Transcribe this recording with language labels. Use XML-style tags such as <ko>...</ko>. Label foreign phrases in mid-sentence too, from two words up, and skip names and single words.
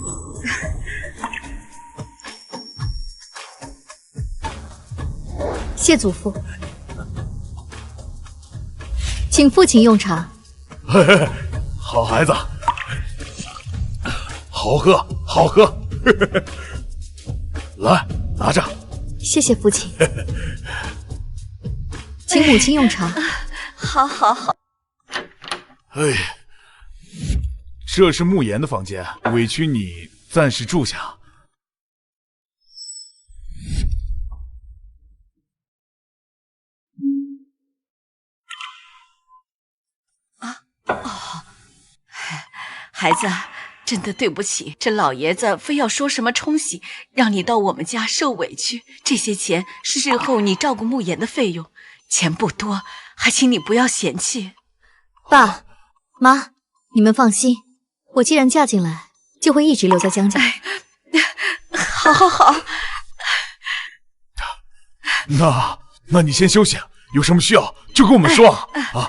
<zh>謝祖父，請父親用茶。好孩子，好喝，好喝。來，拿着。謝謝父親。 請母親用茶。好好好。哎，这是慕言的房间，委屈你暂时住下。孩子，真的对不起，这老爷子非要说什么冲喜，让你到我们家受委屈。这些钱是日后你照顾慕言的費用，錢不多，還請你不要嫌棄。爸媽，你們放心，我既然嫁進來，就會一直留在江家。好好好。那你先休息，有什麼需要就跟我們說啊。</zh>